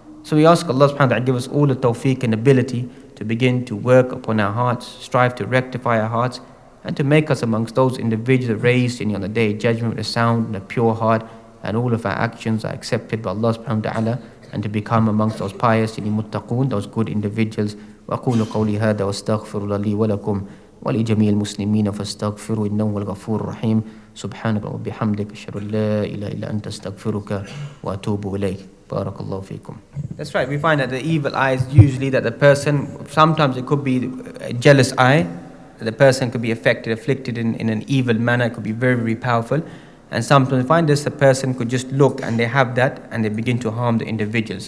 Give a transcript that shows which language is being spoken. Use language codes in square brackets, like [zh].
[en] So we ask Allah subhanahu wa ta'ala to give us all the tawfiq and ability to begin to work upon our hearts, strive to rectify our hearts, and to make us amongst those individuals raised on the day of judgment with a sound and a pure heart, and all of our actions are accepted by Allah subhanahu wa ta'ala, and to become amongst those pious and muttaqun, those good individuals. [ar] وأقول قولي هذا واستغفر الله لي ولكم ولجميع المسلمين فاستغفروا إنه هو الغفور الرحيم سبحانك وبحمدك أشهد أن لا إله إلا أنت أستغفرك وأتوب إليك. [en] Barakallahu feekum. That's right. We find that the evil eye is usually that the person, sometimes it could be a jealous eye, that the person could be afflicted in an evil manner. It could be very, very powerful. And sometimes we find this, the person could just look and they have that and they begin to harm the individuals.